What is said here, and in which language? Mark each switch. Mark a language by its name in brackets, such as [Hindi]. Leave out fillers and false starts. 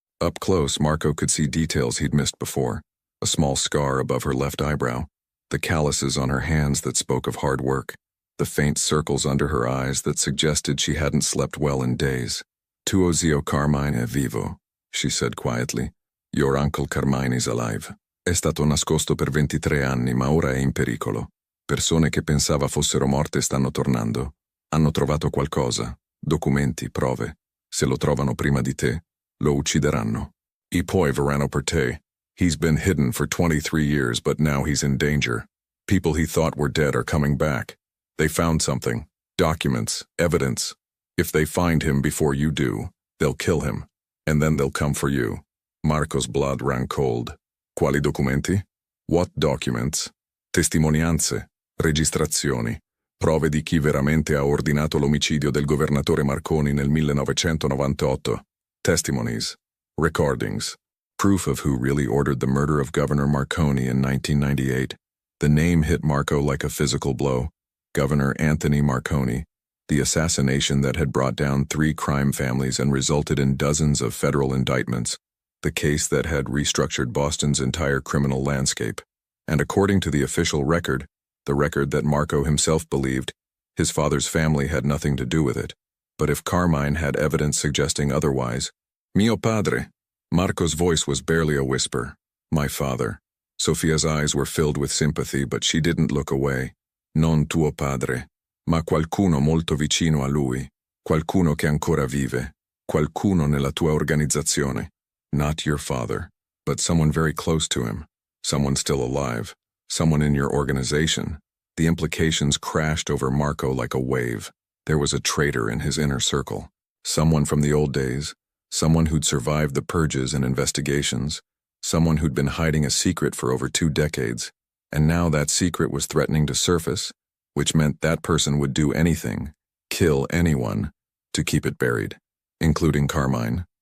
[English] Up close, Marco could see details he'd missed before. A small scar above her left eyebrow, the calluses on her hands that spoke of hard work, the faint circles under her eyes that suggested she hadn't slept well in days. [Italian] Tuo zio Carmine è vivo, [English] she said quietly. Your uncle Carmine is alive. [Italian] È stato nascosto per 23 anni, ma ora è in pericolo. Persone che pensava fossero morte stanno tornando. Hanno trovato qualcosa, documenti, prove. Se lo trovano prima di te, lo uccideranno. I poi verranno per te. [English] He's been hidden for 23 years, but now he's in danger. People he thought were dead are coming back. They found something. Documents, evidence. If they find him before you do, they'll kill him. And then they'll come for you. Marco's blood ran cold. [Italian] Quali documenti? [English] What documents? [Italian] Testimonianze, registrazioni, prove di chi veramente ha ordinato l'omicidio del governatore Marconi nel 1998. [English] Testimonies, recordings, proof of who really ordered the murder of Governor Marconi in 1998. The name hit Marco like a physical blow. Governor Anthony Marconi, the assassination that had brought down 3 crime families and resulted in dozens of federal indictments. The case that had restructured Boston's entire criminal landscape. And according to the official record, the record that Marco himself believed, his father's family had nothing to do with it. But if Carmine had evidence suggesting otherwise, [Italian] mio padre, [English] Marco's voice was barely a whisper. My father. Sophia's eyes were filled with sympathy, but she didn't look away. [Italian] Non tuo padre, ma qualcuno molto vicino a lui, qualcuno che ancora vive, qualcuno nella tua organizzazione. [English] Not your father, but someone very close to him, someone still alive, someone in your organization. The implications crashed over Marco like a wave. There was a traitor in his inner circle, someone from the old days, someone who'd survived the purges and investigations, someone who'd been hiding a secret for over 2 decades, and now that secret was threatening to surface, which meant that person would do anything, kill anyone, to keep it buried, including Carmine.